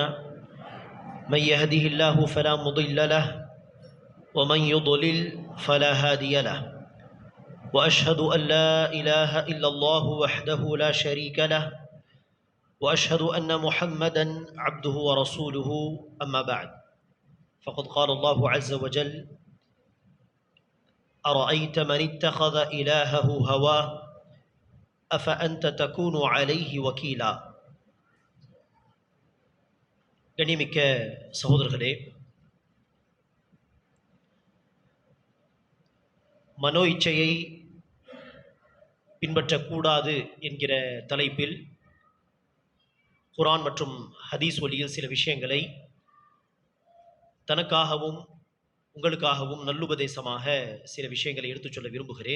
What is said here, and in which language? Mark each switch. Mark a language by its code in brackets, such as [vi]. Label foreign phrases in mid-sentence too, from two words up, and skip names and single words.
[ar] من يهده الله فلا مضل له ومن يضلل فلا هادي له وأشهد أن لا إله إلا الله وحده لا شريك له وأشهد أن محمدا عبده ورسوله أما بعد فقد قال الله عز وجل أرأيت من اتخذ إلهه هواه أفأنت تكون عليه وكيلا. [ta] கண்ணியமிக்க சகோதரர்களே, மனோ இச்சையை பின்பற்றக்கூடாது என்கிற தலைப்பில் குர்ஆன் மற்றும் ஹதீஸ் வழியில் சில விஷயங்களை தனக்காகவும் உங்களுக்காகவும் நல்லுபதேசமாக சில விஷயங்களை எடுத்துச் சொல்ல விரும்புகிறேன்.